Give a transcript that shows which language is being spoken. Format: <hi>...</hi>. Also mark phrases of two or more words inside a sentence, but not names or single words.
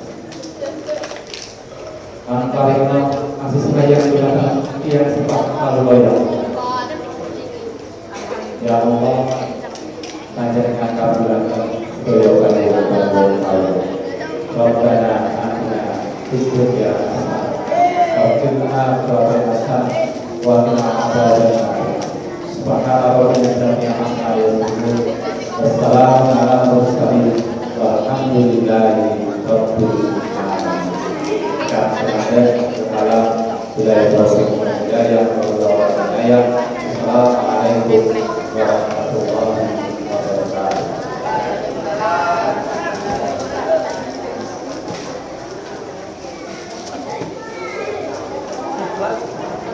<jv>Paringna kasih sayang dumateng tiyang sepak kawula ya. Ya Allah, panjenengan kawula sedaya kawula.</jv> <ar>ربنا آتنا في الدنيا حسنة وفي الآخرة حسنة وقنا عذاب النار. سبحان ربك عما يصفون. والسلام على المرسلين والحمد لله رب العالمين. السلام عليكم ورحمة الله وبركاته.</ar>